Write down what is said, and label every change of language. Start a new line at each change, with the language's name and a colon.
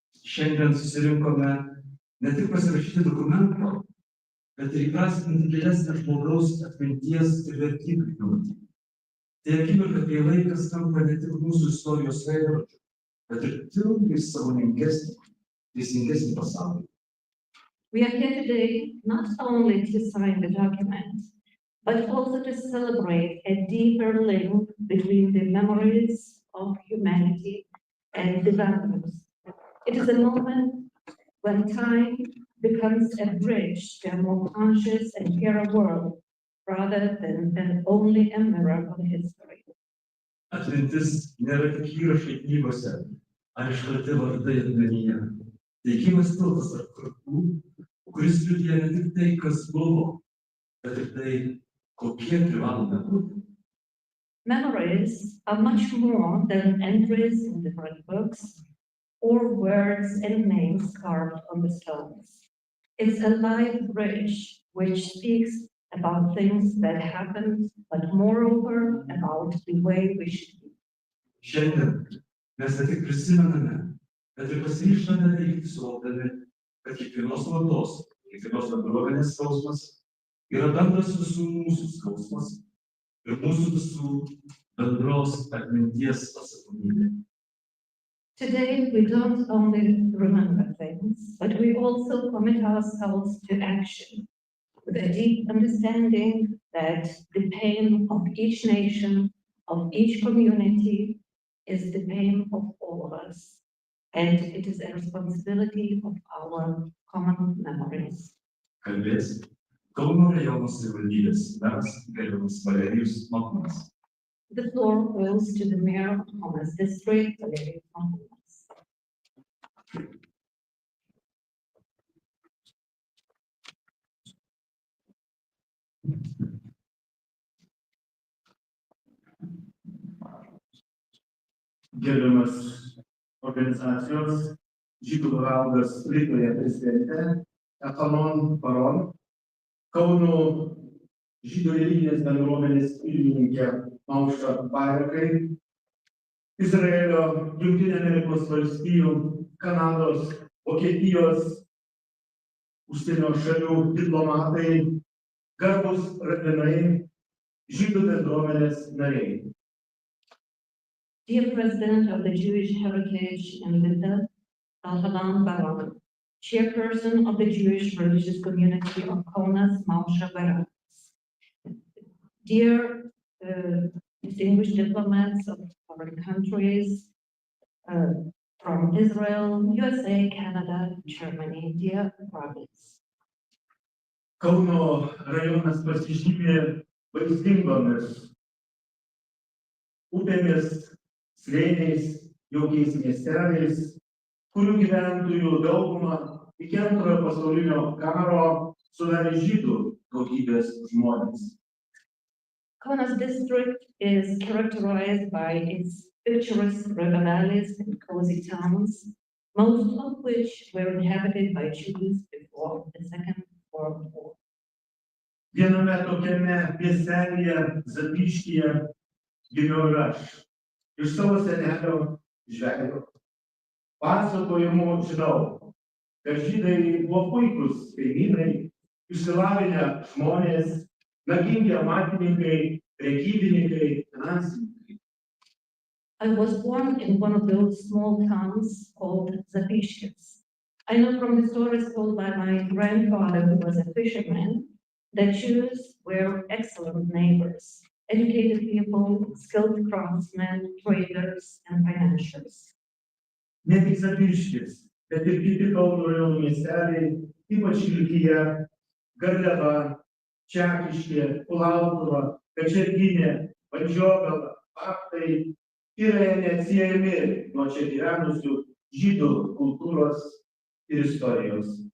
Lithuanian: Šiandien susirinkome ne tik pasirašyti dokumento, bet ir įprasminti gilesnę žmogaus atminties ir vertybių pjūtį. Tai akimirka, kai laikas tampa ne tik mūsų istorijos veidrodžiu, bet ir tiltai sąmoningesnį, teisingesnį pasaulį.
English: We are here today not only to sign the document, but also to celebrate a deeper link between the memories of humanity and the values. It is a moment when time becomes a bridge to a more conscious and fairer world, rather than only a mirror of history.
Lithuanian: Atmintis nėra tik įrašai knygose, ar iškalti vardai atminyje. Tai gyvas tiltas tarp kartų, kuris liudija ne tik tai, kas buvo, bet ir tai, kokie privalome būti.
English: Memories are much more than entries in different books or words and names carved on the stones. It's a live bridge which speaks about things that happened, but moreover about the way we should be.
Lithuanian: Šiandien mes ne tik prisimename, bet ir pasiryžtame daryti suvokdami, kad kiekvienos valdos, kiekvienos bendruomenės skausmas yra bendras visų mūsų skausmas ir mūsų visų bendros atminties atsakomybė.
English: Today, we don't only remember things, but we also commit ourselves to action with a deep understanding that the pain of each nation, of each community, is the pain of all of us. And it is a responsibility of our common memories.
Lithuanian: Kalbės Kauno rajono savivaldybės meras gerbiamas Valerijus Makūnas.
English: The floor goes to the mayor of Kaunas district, Vilkija.
Lithuanian: Gerbiamas organizacijos Žydų paveldas Lietuvoje prezidentė, Ekonom Baron, Kauno Žydų religinės bendruomenės pirmininkė Aušra Bairokai, Izraelio, Jungtinių Amerikos valstijų, Kanados, Vokietijos, užsienio šalių diplomatai, garbūs rabinai, Žydų bendruomenės nariai.
English: Dear President of the Jewish Heritage in Linda, Elhanan Barak, Chairperson of the Jewish Religious Community of Kaunas, Mausha Barak. Dear distinguished diplomats of foreign countries from Israel, USA, Canada, Germany, dear brothers.
Lithuanian: Kauno rajonas pasižymė vaizdingomis upėmis, slėniais, jaukiais miesteliais, kurių gyventojų daugumą iki Antrojo pasaulinio karo sudarė žydų tautybės žmonės.
English: Kaunas district is characterized by its picturesque river valleys and cozy towns, most of which were inhabited by Jews before the Second World War.
Lithuanian: Viename tokiame miestelyje Zapyškyje gimiau ir aš. Iš savo senelio žvejo. Pasakojimų žinau, kad žydai buvo puikūs kaimynai, išsilavinę žmonės, nagingi amatininkai, prekybininkai, finansininkai.
English: I was born in one of those small towns called Zapyškis. I know from the stories told by my grandfather, who was a fisherman, that Jews were excellent neighbors, educated people, skilled craftsmen, traders, and financiers.
Lithuanian: Ne tik Zapyškis, bet ir kiti Kauno rajono miesteliai, ypač Vilkija, Garliava, Čekiškė, Kulautuva, Kačerginė, Vandžiogala, Faktai yra neatsiejami nuo čia gyvenusių žydų kultūros ir istorijos.